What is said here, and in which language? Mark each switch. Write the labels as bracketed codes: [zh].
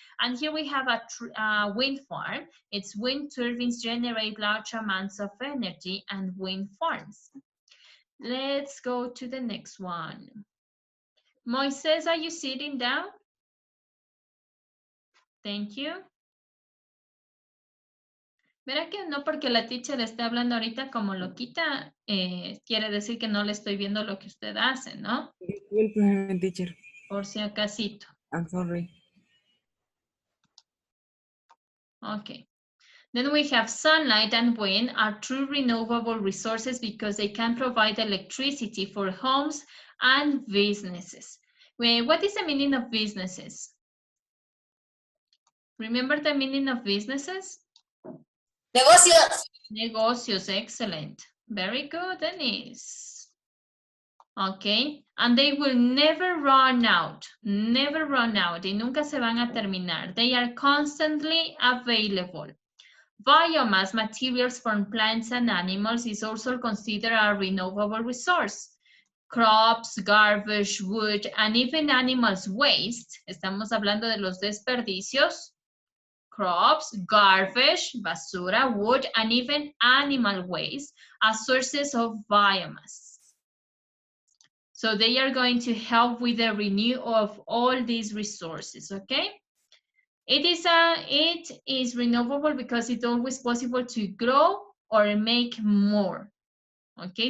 [en] And here we have a wind farm. Its wind turbines generate large amounts of energy and wind farms. Let's go to the next one. Moises, are you sitting down? Thank you. [es] Verá que no porque la teacher esté hablando ahorita como loquita, quiere decir que no le estoy viendo lo que usted hace, ¿no? Disculpe, teacher. Por si acasito. [en] I'm sorry. Okay. Then we have sunlight and wind are true renewable resources because they can provide electricity for homes and businesses. What is the meaning of businesses? Remember the meaning of businesses? [es] Negocios. [en] Negocios, excellent. Very good, Denise. Okay, and they will never run out, [es] y nunca se van a terminar. [en] They are constantly available. Biomass, materials from plants and animals, is also considered a renewable resource. Crops, garbage, wood, and even animals' waste. [es] Estamos hablando de los desperdicios. [en] Crops, garbage, basura, wood, and even animal waste are sources of biomass. So they are going to help with the renewal of all these resources, okay? It is renewable because it's always possible to grow or make more, okay?